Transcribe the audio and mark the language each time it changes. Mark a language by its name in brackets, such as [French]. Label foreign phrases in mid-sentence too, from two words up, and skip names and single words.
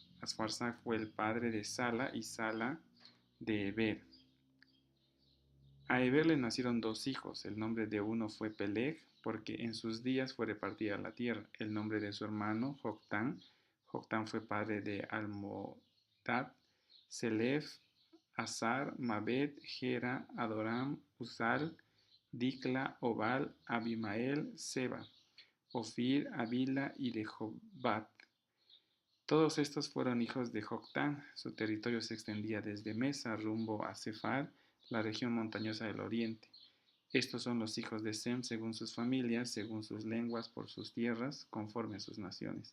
[Spanish] Asfarsad fue el padre de Sala, y Sala de Eber. A Eber le nacieron dos hijos. El nombre de uno fue Peleg, porque en sus días fue repartida la tierra. El nombre de su hermano, Joctán. Joctán fue padre de Almodad, Selef, Azar, Mabed, Gera, Adoram, Uzal, Dicla, Obal, Abimael, Seba, Ofir, Avila y Rehobat. Todos estos fueron hijos de Joctán. Su territorio se extendía desde Mesa rumbo a Sefar, la región montañosa del oriente. Estos son los hijos de Sem según sus familias, según sus lenguas, por sus tierras, conforme a sus naciones.